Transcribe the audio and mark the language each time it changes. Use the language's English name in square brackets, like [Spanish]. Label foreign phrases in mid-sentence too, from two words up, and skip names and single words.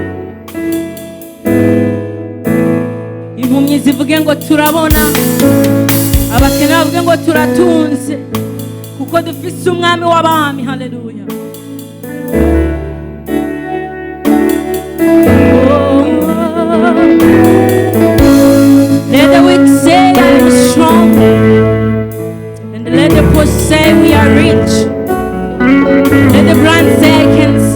[Rundi] impumyi zivuge ngo turabona abakene bavuge ngo turatunze kuko dufise umwami w'abami haleluya [English] let the weak say I am strong, and let the poor say we are rich. Let the blind say I can see.